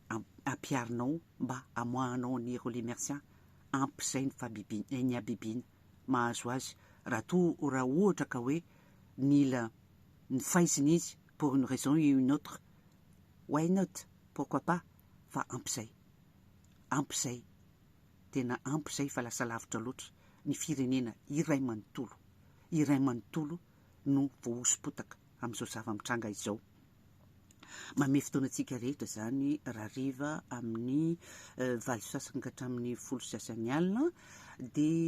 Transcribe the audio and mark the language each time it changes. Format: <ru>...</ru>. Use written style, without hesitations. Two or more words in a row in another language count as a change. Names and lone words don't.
<mg>ampiarinao mba amoahanao ny Roly Mercia ampy izay ny abibiny mahazo azy raha ohatra ka hoe mila ny faiziny izy</mg> <fr>pour une raison et une autre,</fr> <en>why not,</en> <fr>pourquoi pas,</fr> <mg>fa ampy zay tena ampy zay fa lasa lavitra loatra ny firenena iray manontolo no voahosom-potaka amin'izao zava-mitranga izao. Manome fotoanantsika rehetra zany rariva amin'ny 8 ka hatramin'ny 10 alina dia</mg>